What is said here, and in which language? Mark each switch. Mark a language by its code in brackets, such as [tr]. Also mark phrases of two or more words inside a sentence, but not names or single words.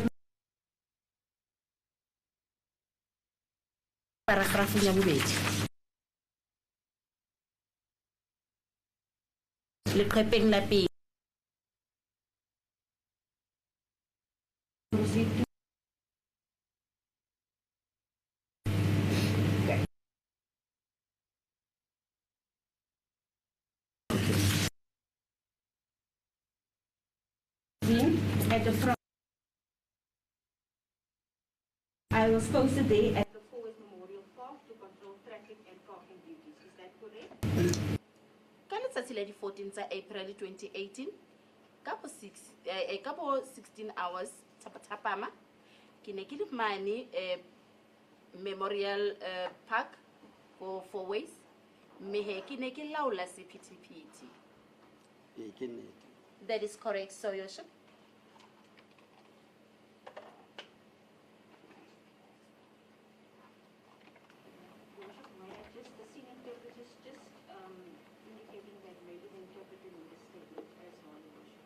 [st] Paragraph ya bobedi. Leqhepeng la pele. [en] proceed to at the front. I was posted there at the Forward Memorial Park to control traffic and parking duties. Is that correct? [st] Ka letsatsi la di 14 tsa April 2018, ka bo 16 hours thapama ke ne ke le mane Memorial Park for 4 ways mehe ke ne ke laola sephethephethe. ke nnete [en] That is correct, so Worship. Worship, may I just, the scene interpreter is just indicating that maybe the interpreter needs a statement as well, Worship.